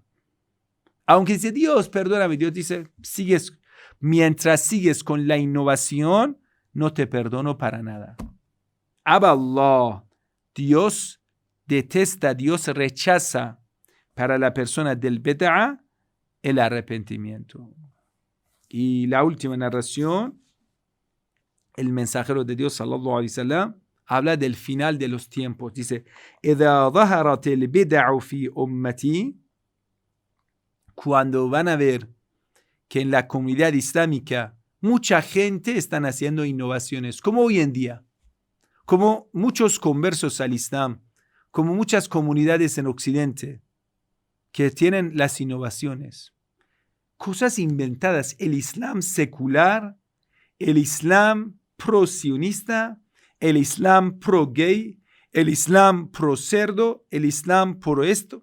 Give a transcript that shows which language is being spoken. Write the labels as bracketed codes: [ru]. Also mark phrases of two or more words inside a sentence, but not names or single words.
[es] Aunque dice, Dios, perdóname, Dios dice, mientras sigues con la innovación, no te perdono para nada. [ar] أبى الله, [es] Dios detesta, Dios rechaza para la persona del bid'a el arrepentimiento. Y la última narración, el mensajero de Dios, [ar] صلى الله عليه وسلم, [es] habla del final de los tiempos. Dice, [ar] إِذَا ظَهَرَتِ الْبِدَعُ فِي أُمَّتِي, [es] cuando van a ver que en la comunidad islámica mucha gente están haciendo innovaciones, como hoy en día, como muchos conversos al Islam, como muchas comunidades en Occidente que tienen las innovaciones, cosas inventadas, el Islam secular, el Islam pro-sionista, el Islam pro-gay, el Islam pro-cerdo, el Islam pro-esto.